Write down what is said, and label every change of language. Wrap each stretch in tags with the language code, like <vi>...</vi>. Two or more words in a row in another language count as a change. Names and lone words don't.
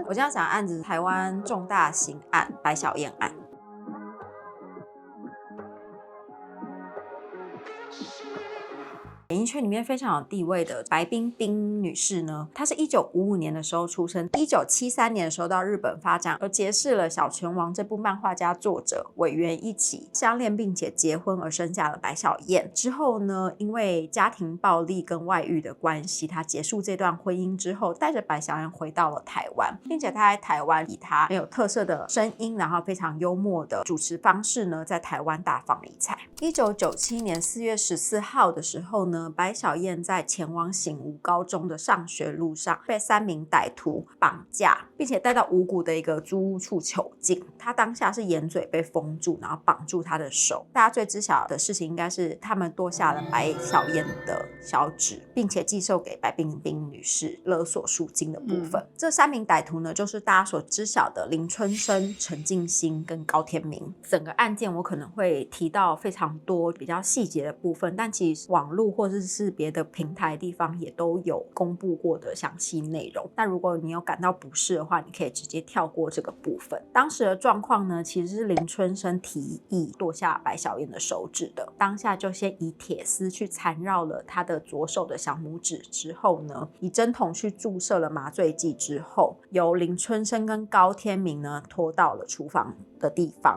<zh>我今天要講的案子是台灣重大刑案白小燕案。演藝圈裡面非常有地位的白冰冰女士呢，她是1955年的時候出生，1973年的時候到日本發展，而結識了《小拳王》這部漫畫家作者委員一起相戀，並且結婚而生下了白小燕。之後呢，因為家庭暴力跟外遇的關係，她結束這段婚姻之後，帶着白小燕回到了台灣，並且她在台灣以她很有特色的聲音，然後非常幽默的主持方式呢，在台灣大放異彩。1997年4月14號的時候呢，白小燕在前往醒吾高中的上學路上被3名歹徒綁架，並且帶到五股的一個租屋處囚禁。她當下是眼嘴被封住，然後綁住她的手。大家最知曉的事情應該是他們奪下了白小燕的小指，並且寄售給白冰冰女士勒索贖金的部分。這3名歹徒呢，就是大家所知曉的林春生、陳進興跟高天明。整個案件我可能會提到非常多比較細節的部分，但其實網絡或者是別的平台的地方也都有公布過的詳細內容。那如果你有感到不適的話，你可以直接跳過這個部分。當時的狀況呢，其實是林春生提議奪下白小燕的手指的，當下就先以鐵絲去纏繞了她的左手的小拇指，之後呢，以針筒去注射了麻醉劑之後，由林春生跟高天明呢拖到了廚房的地方。</zh>